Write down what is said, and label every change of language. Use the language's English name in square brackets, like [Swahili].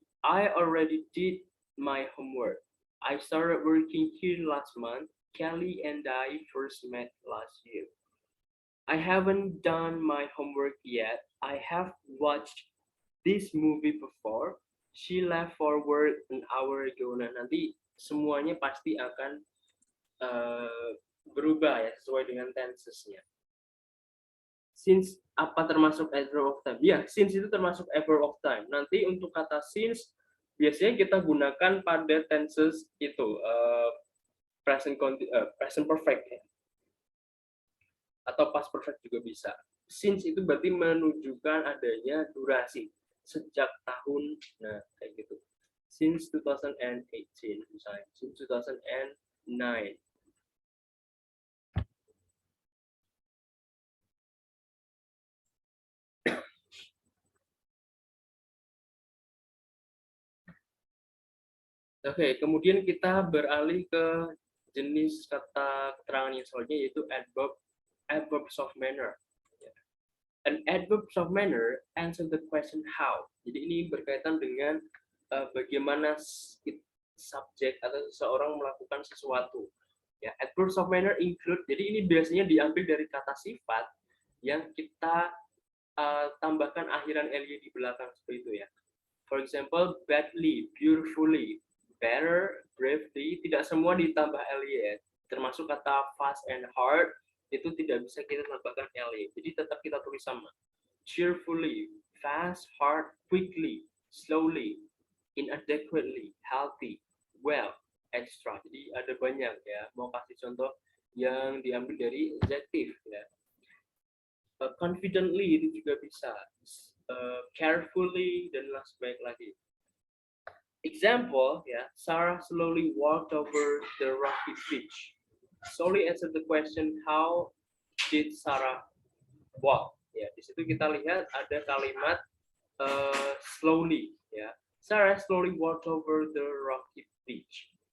[English] I already did my homework. I started working here last month. Kelly and I first met last year. I haven't done my homework yet. I have watched this movie before. She left for work an hour ago. [Indonesian] Nah, nanti semuanya pasti akan berubah ya sesuai dengan tensesnya. Since apa termasuk adverb of time? Ya, since itu termasuk adverb of time. Nanti untuk kata since biasanya kita gunakan pada tenses itu present perfect ya. Atau past perfect juga bisa. Since itu berarti menunjukkan adanya durasi sejak tahun, nah kayak gitu. [English] Since 2018 [Indonesian] misalnya, [English] since 2009. [Indonesian] Oke, kemudian kita beralih ke jenis kata keterangan yang selanjutnya, yaitu adverbs of manner. [English] An adverbs of manner answer the question how. [Indonesian] Jadi ini berkaitan dengan bagaimana subjek atau seseorang melakukan sesuatu. Ya, [English] adverbs of manner include, [Indonesian] jadi ini biasanya diambil dari kata sifat yang kita tambahkan akhiran ly di belakang seperti itu ya. [English] For example, badly, beautifully, better, bravely, [Indonesian] tidak semua ditambah ly ya. Termasuk kata fast and hard, itu tidak bisa kita tambahkan ly. Jadi tetap kita tulis sama. [English] Cheerfully, fast, hard, quickly, slowly, inadequately, healthy, well, extra. [Indonesian] Jadi ada banyak ya. Mau kasih contoh yang diambil dari adjective ya. Confidently itu juga bisa, carefully dan sebaik lagi. [English] Example ya, Sarah slowly walked over the rocky beach. Slowly answer the question, how did Sarah walk? [Indonesian] Ya, di situ kita lihat ada kalimat slowly ya. [English] Sarah slowly walked over the rocky beach.